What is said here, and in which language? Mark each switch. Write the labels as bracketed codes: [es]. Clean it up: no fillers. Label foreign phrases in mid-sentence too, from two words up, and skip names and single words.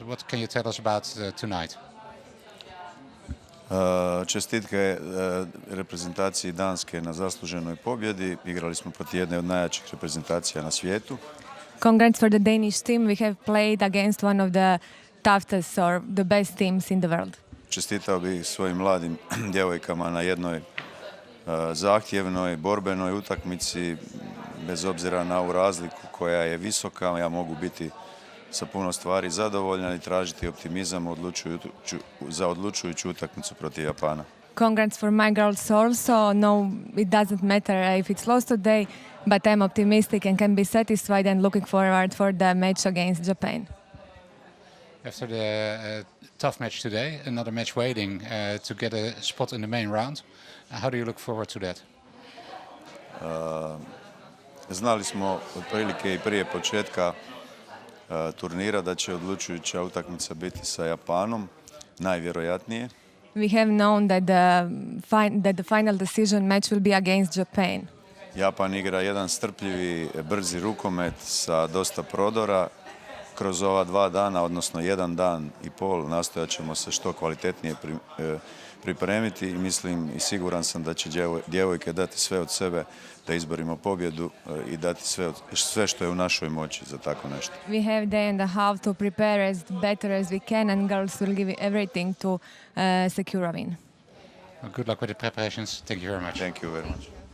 [en] What can you tell us about tonight? [hr] Čestitke reprezentaciji Danske na zasluženoj pobjedi. Igrali smo protiv jedne od najjačih reprezentacija na svijetu. [en] Congrats for the Danish team. We have played against one of the toughest or the best teams in the world. [hr] Čestitao bih svojim mladim djevojkama na jednoj zahtjevnoj, borbenoj utakmici, bez obzira na ovu razliku koja je visoka. Ja mogu biti sa puno stvari zadovoljan i tražiti optimizam za odlučujuću utakmicu protiv Japana. [en] Congrats for my girls also. No, it doesn't matter if it's lost today, but I'm optimistic and can be satisfied and looking forward for the match against Japan. After the tough match today, another match waiting to get a spot in the main round. How do you look forward to that? [hr] Znali smo otprilike i prije početka turnira da će odlučujuća utakmica biti sa Japanom, najvjerojatnije. [en] We have known that the final decision match will be against Japan. [hr] Japan igra jedan strpljivi, brzi rukomet sa dosta prodora. Kroz ova 2 dana, odnosno 1 dan i pol, nastojat ćemo se što kvalitetnije pripremiti i mislim i siguran sam da će djevojke dati sve od sebe da izborimo pobjedu i dati sve što je u našoj moći za tako nešto. [en] We have day and a half to prepare as better as we can, and girls will give everything to secure a win. Good luck with the preparations. Thank you very much. Thank you very much.